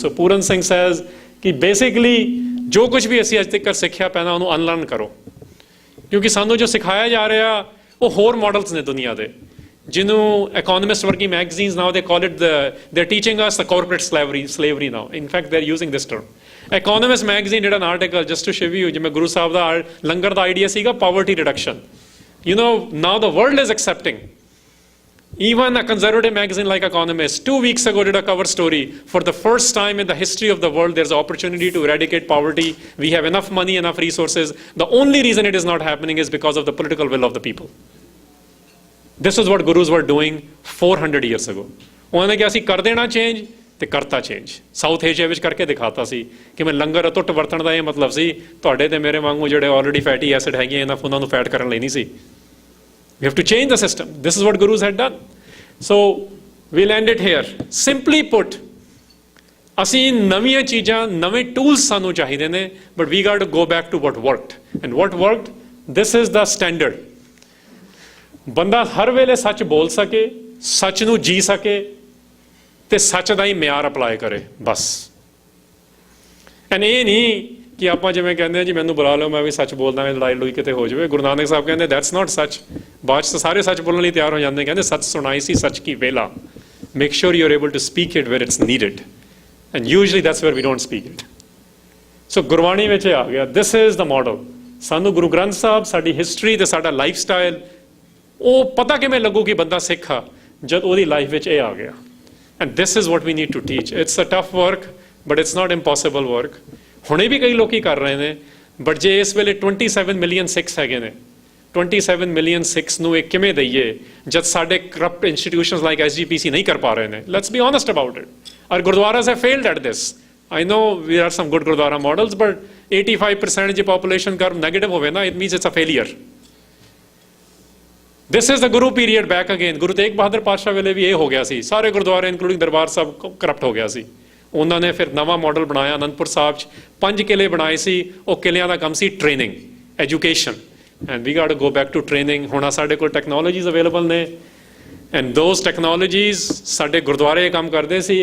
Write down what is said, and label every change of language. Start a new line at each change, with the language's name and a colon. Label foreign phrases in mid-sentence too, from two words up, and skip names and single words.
Punjabi: ਸੋ ਪੂਰਨ ਸਿੰਘ ਸੇਜ਼ ਕਿ ਬੇਸਿਕਲੀ ਜੋ ਕੁਝ ਵੀ ਅਸੀਂ ਅੱਜ ਤੱਕ ਸਿੱਖਿਆ ਪੈਣਾ ਉਹਨੂੰ ਅਨਲਰਨ ਕਰੋ, ਕਿਉਂਕਿ ਸਾਨੂੰ ਜੋ ਸਿਖਾਇਆ ਜਾ ਰਿਹਾ ਉਹ ਹੋਰ ਮਾਡਲਸ ਨੇ ਦੁਨੀਆ ਦੇ, ਜਿਹਨੂੰ ਇਕੋਨੋਮਿਸਟ ਵਰਗੀ ਮੈਗਜ਼ੀਨਸ
English: now they call it they teaching us the corporate slavery now. in fact they are using this term. Economist magazine
Punjabi: ਜਿਹੜਾ
English: article just to show you,
Punjabi: ਜਿਵੇਂ ਗੁਰੂ ਸਾਹਿਬ ਦਾ ਲੰਗਰ ਦਾ ਆਈਡੀਆ ਸੀਗਾ
English: poverty reduction. You know, now the world is accepting. Even a conservative magazine like Economist 2 weeks ago did a cover story. For the first time in the history of the world, there's an opportunity to eradicate poverty. We have enough money, enough resources. The only reason it is not happening is because of the political will of the people. This is what gurus were doing 400 years ago.
Punjabi: ਉਹਨਾਂ ਨੇ ਕਿਹਾ ਅਸੀਂ ਕਰ ਦੇਣਾ ਚੇਂਜ, ਤੇ ਕਰਤਾ ਚੇਂਜ। ਸਾਊਥ ਏਸ਼ੀਆ ਵਿੱਚ ਕਰਕੇ ਦਿਖਾਤਾ ਸੀ ਕਿ ਮੈਂ ਲੰਗਰ ਅਟੁੱਟ ਵਰਤਣ ਦਾ ਇਹ ਮਤਲਬ ਸੀ, ਤੁਹਾਡੇ ਤੇ ਮੇਰੇ ਵਾਂਗੂ ਜਿਹੜੇ
English: already fatty acid
Punjabi: ਹੈਗੇ ਇਹਨਾਂ ਉਹਨਾਂ ਨੂੰ ਫੈਟ ਕਰਨ ਲਈ ਨਹੀਂ ਸੀ।
English: We have to change the system. This is what gurus had done. So we'll end it here. Simply put, ਅਸੀਂ ਨਵੀਆਂ ਚੀਜ਼ਾਂ, ਨਵੇਂ ਟੂਲਸ ਸਾਨੂੰ ਚਾਹੀਦੇ ਨੇ, but we got to go back to what worked. And what worked? This is the standard.
Punjabi: ਬੰਦਾ ਹਰ ਵੇਲੇ ਸੱਚ ਬੋਲ ਸਕੇ, ਸੱਚ ਨੂੰ ਜੀ ਸਕੇ, ਤੇ ਸੱਚ ਦਾ ਹੀ ਮਿਆਰ ਅਪਲਾਈ ਕਰੇ, ਬਸ। ਐਂਡ ਇਹ ਨਹੀਂ ਕਿ ਆਪਾਂ ਜਿਵੇਂ ਕਹਿੰਦੇ ਆ ਜੀ ਮੈਨੂੰ ਬੁਲਾ ਲਓ ਮੈਂ ਵੀ ਸੱਚ ਬੋਲਦਾ, ਲੜਾਈ ਲੜੂਈ ਕਿਤੇ ਹੋ ਜਾਵੇ। ਗੁਰੂ ਨਾਨਕ ਸਾਹਿਬ ਕਹਿੰਦੇ
English: that's not
Punjabi: ਸੱਚ। ਬਾਅਦ 'ਚ ਸਾਰੇ ਸੱਚ ਬੋਲਣ ਲਈ ਤਿਆਰ ਹੋ ਜਾਂਦੇ, ਕਹਿੰਦੇ ਸੱਚ ਸੁਣਾਈ ਸੀ ਸੱਚ ਕੀ ਵੇਲਾ।
English: make sure you are able to speak it where it's needed, and usually that's where we don't speak it.
Punjabi: ਸੋ ਗੁਰਬਾਣੀ ਵਿੱਚ ਆ ਗਿਆ,
English: this is the model.
Punjabi: ਸਾਨੂੰ ਗੁਰੂ ਗ੍ਰੰਥ ਸਾਹਿਬ, ਸਾਡੀ ਹਿਸਟਰੀ ਤੇ ਸਾਡਾ
English: life style,
Punjabi: ਉਹ ਪਤਾ ਕਿਵੇਂ ਲੱਗੂ ਕਿ ਬੰਦਾ ਸਿੱਖ ਆ, ਜਦ ਉਹਦੀ ਲਾਈਫ ਵਿੱਚ ਇਹ ਆ ਗਿਆ।
English: And this is what we need to teach. It's a tough work, but it's not impossible work.
Punjabi: ਹੁਣੇ ਵੀ ਕਈ ਲੋਕੀ ਕਰ ਰਹੇ ਨੇ, ਬਟ ਜੇ ਇਸ ਵੇਲੇ 27
English: million Sikhs
Punjabi: ਹੈਗੇ ਨੇ, 27
English: million Sikhs
Punjabi: ਨੂੰ ਇਹ ਕਿਵੇਂ ਦਈਏ ਜਦ ਸਾਡੇ
English: corrupt institutions like SGPC
Punjabi: ਨਹੀਂ ਕਰ ਪਾ ਰਹੇ ਨੇ?
English: let's be honest about it. Our gurdwaras have failed at this. I know there are some good gurdwara models, but 85% ਜੇ population curve negative
Punjabi: ਹੋਵੇ ਨਾ,
English: it means it's a failure. This is the Guru period back again.
Punjabi: Guru Tegh Bahadur Pasha ਵੇਲੇ ਵੀ ਇਹ ਹੋ ਗਿਆ ਸੀ. ਸਾਰੇ ਗੁਰਦੁਆਰੇ ਇਨਕਲੂਡਿੰਗ ਦਰਬਾਰ ਸਾਹਿਬ ਕਰਪਟ ਹੋ ਗਿਆ ਸੀ. ਉਹਨਾਂ ਨੇ ਫਿਰ ਨਵਾਂ ਮਾਡਲ ਬਣਾਇਆ ਅਨੰਦਪੁਰ ਸਾਹਿਬ 'ਚ 5 ਕਿਲੇ ਬਣਾਏ ਸੀ. ਉਹ ਕਿਲਿਆਂ ਦਾ ਕੰਮ ਸੀ
English: training, education, and we got to go back to training.
Punjabi: ਹੁਣ ਸਾਡੇ ਕੋਲ
English: technologies available
Punjabi: ਨੇ,
English: and those technologies
Punjabi: ਸਾਡੇ ਗੁਰਦੁਆਰੇ ਕੰਮ ਕਰਦੇ ਸੀ.